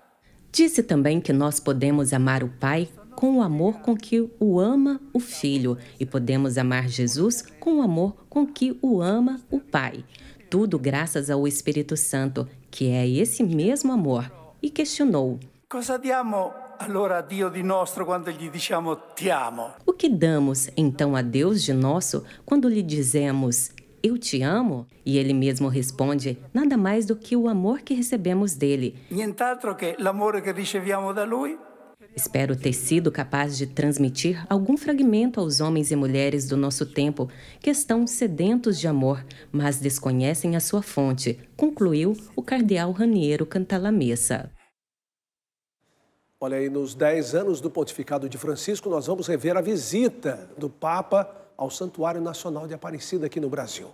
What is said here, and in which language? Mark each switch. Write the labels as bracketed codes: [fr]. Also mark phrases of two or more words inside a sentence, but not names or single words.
[pt] Disse também que nós podemos amar o Pai com o amor com que o ama o Filho e podemos amar Jesus com o amor com que o ama o Pai. Tudo graças ao Espírito Santo, que é esse mesmo amor. E questionou: [it] Cosa diamo allora a Dio di nostro quando gli diciamo ti amo? [pt] O que damos então a Deus de nosso quando lhe dizemos eu te amo? E ele mesmo responde, nada mais do que o amor que recebemos dele. [it] Nient'altro che l'amore che riceviamo da lui. [pt] Espero ter sido capaz de transmitir algum fragmento aos homens e mulheres do nosso tempo que estão sedentos de amor, mas desconhecem a sua fonte, concluiu o cardeal Raniero Cantalamessa. Olha aí, nos 10 anos do pontificado de Francisco, nós vamos rever a visita do Papa ao Santuário Nacional de Aparecida aqui no Brasil.